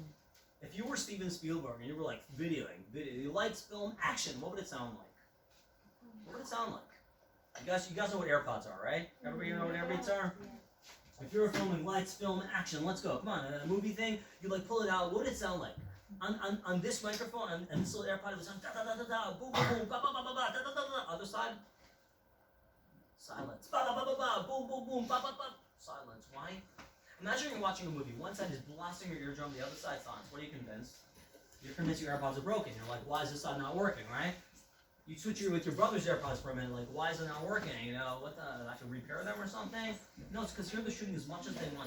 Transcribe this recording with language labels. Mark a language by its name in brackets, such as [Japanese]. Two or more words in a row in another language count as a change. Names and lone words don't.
[English] If you were Steven Spielberg and you were like videoing, lights, film, action, what would it sound like? What would it sound like? You guys know what AirPods are, right? Everybody know what AirPods are? If you were filming lights, film, action, let's go. Come on, a movie thing, you like pull it out, what would it sound like? On this microphone, and this little AirPod, it would sound da da da da da, boom boom boom, ba ba ba ba ba, da da da da. Other side, silence. Ba ba ba ba ba, boom boom boom, ba ba ba. Silence. Why? Imagine you're watching a movie. One side is blasting your eardrum, the other side silence. What are you convinced? You're convinced your AirPods are broken. You're like, why is this side not working, right? You switch with your brother's AirPods for a minute, like, why is it not working? You know, what the, I have to repair them or something? No, it's because here they're shooting as much as they want.